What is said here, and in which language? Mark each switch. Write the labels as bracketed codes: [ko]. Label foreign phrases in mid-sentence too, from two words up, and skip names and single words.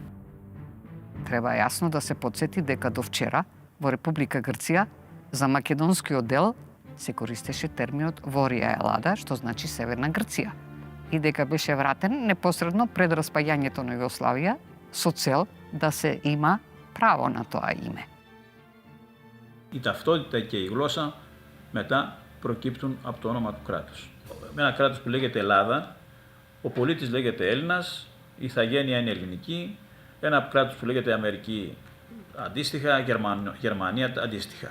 [mk] Треба јасно да се подсети дека до вчера во Република Грција за македонскиот дел се користеше терминот [el] Βόρεια Ελλάδα, [mk] што значи Северна Грција, и дека беше вратен непосредно пред распаѓањето на Југославија со цел да се има право на тоа име. [el] Η ταυτότητα και η γλώσσα μετά προκύπτουν από το όνομα του κράτους. Με ένα κράτος που λέγεται Ελλάδα, ο πολίτης λέγεται Έλληνας, η ηθαγένεια είναι ελληνική, ένα κράτος που λέγεται Αμερική αντίστοιχα, Γερμανία αντίστοιχα.